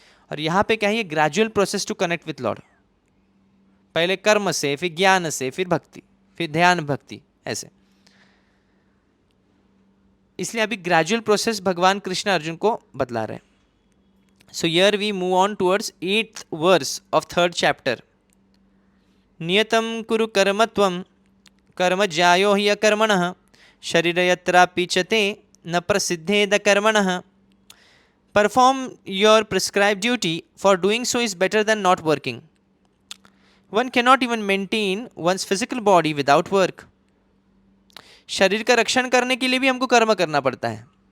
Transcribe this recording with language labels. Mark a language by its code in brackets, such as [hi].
[hi] और यहाँ पे क्या है, ये [en] gradual process to connect with Lord, [hi] पहले कर्म से, फिर ज्ञान से, फिर भक्ति, फिर ध्यान भक्ति, ऐसे। इसलिए अभी ग्रेजुअल प्रोसेस भगवान कृष्ण अर्जुन को बतला रहे हैं। [en] So here we move on towards 8th verse of 3rd chapter. [sa] नियतम कुरु कर्म त्वं कर्म ज्यायो हि अकर्मणः शरीर यत्रापि च ते न प्रसिद्धेद कर्मणः। [en] Perform your prescribed duty, for doing so is better than not working. One cannot even maintain one's physical body without work. [hi] शरीर का रक्षण करने के लिए भी हमको कर्म करना पड़ता है।